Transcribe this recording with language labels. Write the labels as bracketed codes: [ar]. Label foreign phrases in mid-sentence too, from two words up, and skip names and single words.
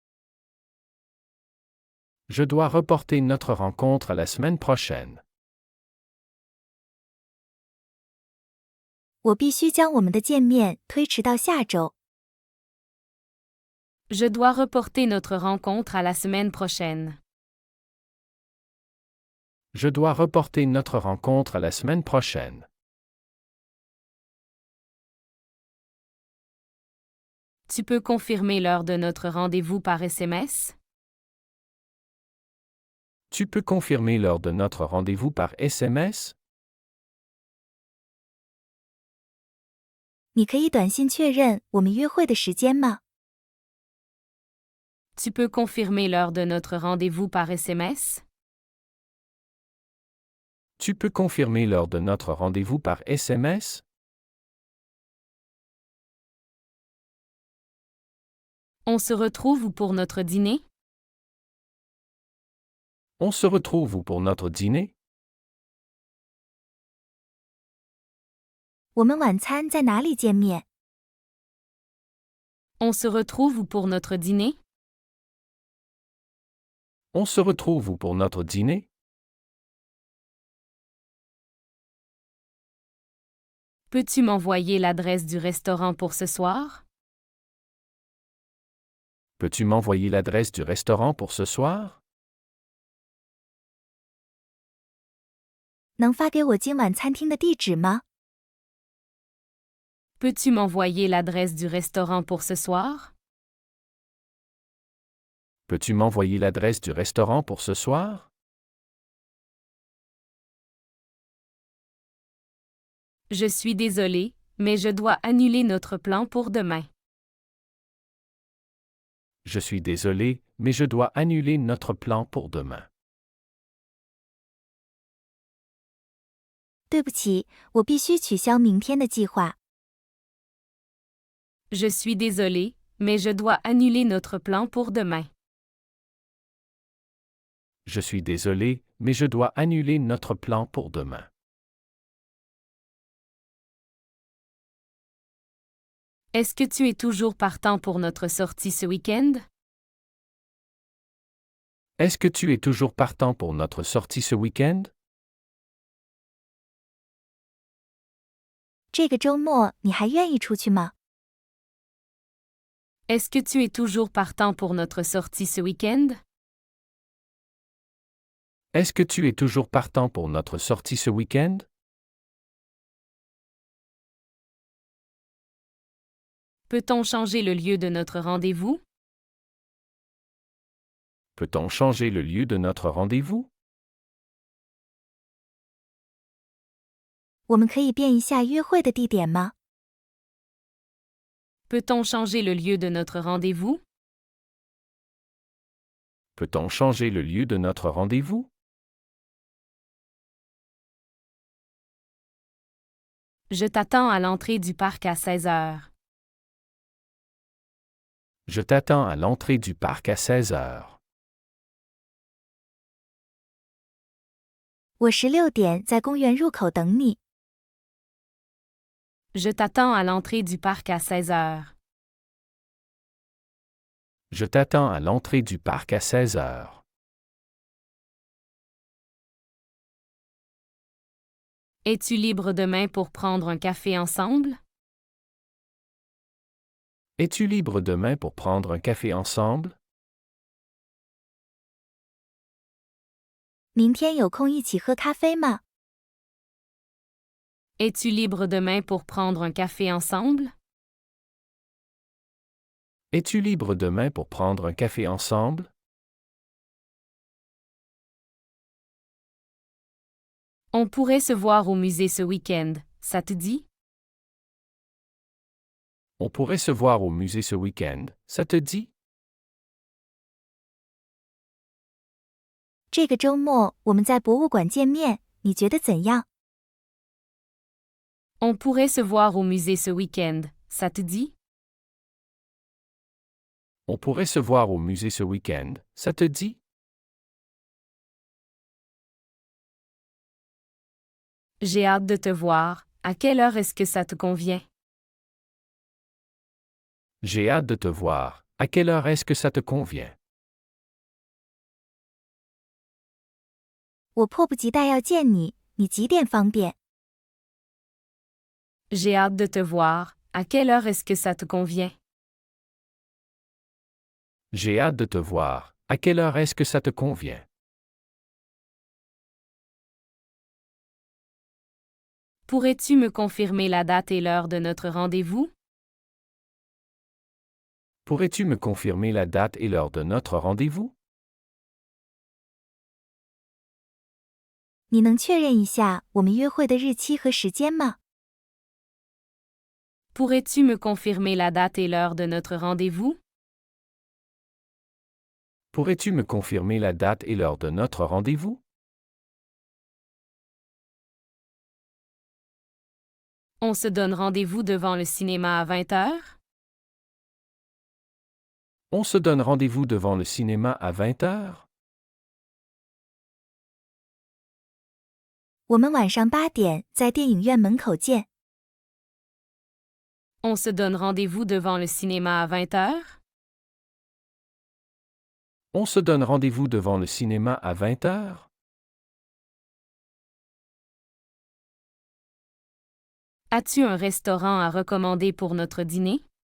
[fr] Je dois reporter notre rencontre à la semaine prochaine. [zh] 我必须将我们的见面推迟到下周。 [fr] Je dois reporter notre rencontre à la semaine prochaine. Je dois reporter notre rencontre à la semaine prochaine. Tu peux confirmer l'heure de notre rendez-vous par SMS? Tu peux confirmer l'heure de notre rendez-vous par SMS? [zh] 你可以短信确认我们约会的时间吗？ [fr] Tu peux confirmer l'heure de notre rendez-vous par SMS? Tu peux confirmer l'heure de notre rendez-vous par SMS? On se retrouve où pour notre dîner? On se retrouve où pour notre dîner? [zh] 我们晚餐在哪里见面？ [fr] On se retrouve où pour notre dîner? On se retrouve où pour notre dîner? Peux-tu m'envoyer l'adresse du restaurant pour ce soir? Peux-tu m'envoyer l'adresse du restaurant pour ce soir? [zh] 能发给我今晚餐厅的地址吗？ [fr] Peux-tu m'envoyer l'adresse du restaurant pour ce soir? Peux-tu m'envoyer l'adresse du restaurant pour ce soir? Je suis désolé, mais je dois annuler notre plan pour demain. Je suis désolé, mais je dois annuler notre plan pour demain. [zh] 对不起，我必须取消明天的计划。 [fr] Je suis désolé, mais je dois annuler notre plan pour demain. Je suis désolé, mais je dois annuler notre plan pour demain. Est-ce que tu es toujours partant pour notre sortie ce week-end? Est-ce que tu es toujours partant pour notre sortie ce week-end? [zh] 这个周末你还愿意出去吗？ [fr] Est-ce que tu es toujours partant pour notre sortie ce week-end? Est-ce que tu es toujours partant pour notre sortie ce week-end? Peut-on changer le lieu de notre rendez-vous? Peut-on changer le lieu de notre rendez-vous? [zh] 我们可以变一下约会的地点吗？ [fr] Peut-on changer le lieu de notre rendez-vous? Peut-on changer le lieu de notre rendez-vous? Je t'attends à l'entrée du parc à 16 heures. Je t'attends à l'entrée du parc à 16 heures. [zh] 我16点在公园入口等你。 [fr] Je t'attends à l'entrée du parc à 16 heures. Je t'attends à l'entrée du parc à 16 heures. Es-tu libre demain pour prendre un café ensemble? Es-tu libre demain pour prendre un café ensemble? [zh] 明天有空一起喝咖啡吗？ [fr] Es-tu libre demain pour prendre un café ensemble? Es-tu libre demain pour prendre un café ensemble? On pourrait se voir au musée ce week-end, ça te dit? On pourrait se voir au musée ce week-end, ça te dit? [zh] 这个周末我们在博物馆见面，你觉得怎样？ [fr] On pourrait se voir au musée ce week-end, ça te dit? On pourrait se voir au musée ce week-end, ça te dit? J'ai hâte de te voir, à quelle heure est-ce que ça te convient? J'ai hâte de te voir, à quelle heure est-ce que ça te convient? [zh] 我迫不及待要见你，你几点方便？ [fr] J'ai hâte de te voir, à quelle heure est-ce que ça te convient? J'ai hâte de te voir, à quelle heure est-ce que ça te convient? Pourrais-tu me confirmer la date et l'heure de notre rendez-vous? Pourrais-tu me confirmer la date et l'heure de notre rendez-vous? [zh] 你能确认一下我们约会的日期和时间吗？ [fr] Pourrais-tu me confirmer la date et l'heure de notre rendez-vous? Pourrais-tu me confirmer la date et l'heure de notre rendez-vous? On se donne rendez-vous devant le cinéma à 20 heures? On se donne rendez-vous devant le cinéma à 20 heures? [zh] 我们晚上8点在电影院门口见。 [fr] On se donne rendez-vous devant le cinéma à 20 heures? On se donne rendez-vous devant le cinéma à 20 heures? As-tu un restaurant à recommander pour notre dîner?